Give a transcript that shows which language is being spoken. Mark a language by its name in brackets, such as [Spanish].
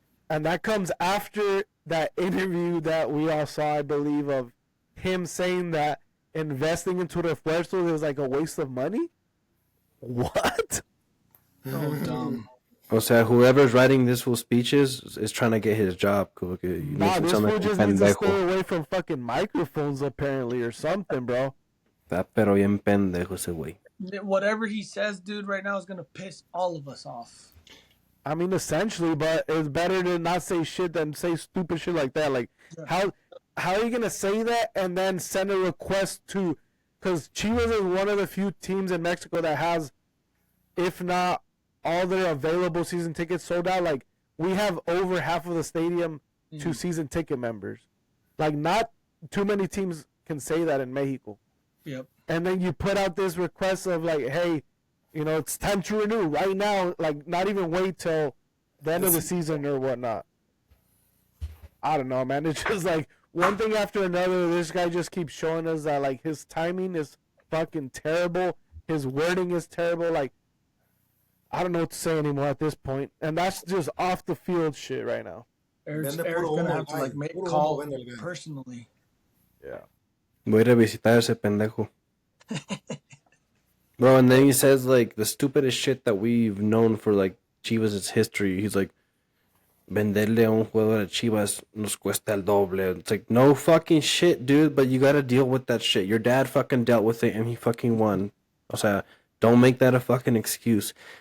[English] And that comes after that interview that we all saw, I believe, of him saying that investing into refuerzos is like a waste of money. What? Oh, dumb. [Spanish] O sea, [English] whoever's writing this fool speeches is trying to get his job. Nah, this fool just needs to stay away from fucking microphones, apparently, or something, bro. [Spanish] Está pero bien pendejo ese güey. [English] Whatever he says, dude, right now is going to piss all of us off. I mean, essentially, but it's better to not say shit than say stupid shit like that. Like, how are you going to say that and then send a request to... Because Chivas is one of the few teams in Mexico that has, if not all their available season tickets sold out. Like, we have over half of the stadium to season ticket members. Like, not too many teams can say that in Mexico. Yep. And then you put out this request of like, hey, you know, it's time to renew right now. Like, not even wait till the end of the season or whatnot. I don't know, man. It's just like one thing after another. This guy just keeps showing us that like his timing is fucking terrible. His wording is terrible. Like, I don't know what to say anymore at this point. And that's just off the field shit right now. Eric's gonna have to like make a call personally. Yeah. [Spanish] Voy a ir a visitar ese pendejo. [English] Bro, and then he says like the stupidest shit that we've known for like Chivas' history. He's like, [Spanish] venderle a un jugador a Chivas nos cuesta el doble. [English] It's like, no fucking shit, dude, but you gotta deal with that shit. Your dad fucking dealt with it and he fucking won. [Spanish] O sea, [English] don't make that a fucking excuse.